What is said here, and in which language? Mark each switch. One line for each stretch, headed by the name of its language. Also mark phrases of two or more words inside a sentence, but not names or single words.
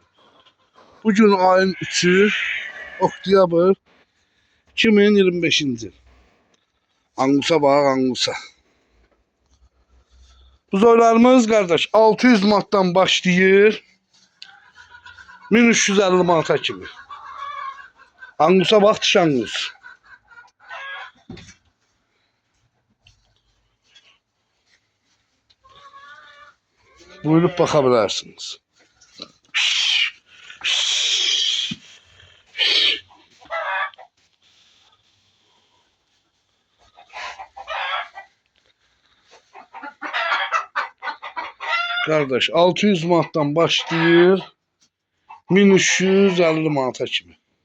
Azerbaijani: Bugün ayın 3'ü, oktyabr 2025-ci il. Angusa bax, Angusa. Buzoylarımız qardaş 600 manatdan başlayır 1350 manata kimi. Angusa bax, dış Angus.
Turkish: Buyurup bakabilirsiniz.
Azerbaijani: Kardeş 600 manattan başlayır 1350 manata kimi.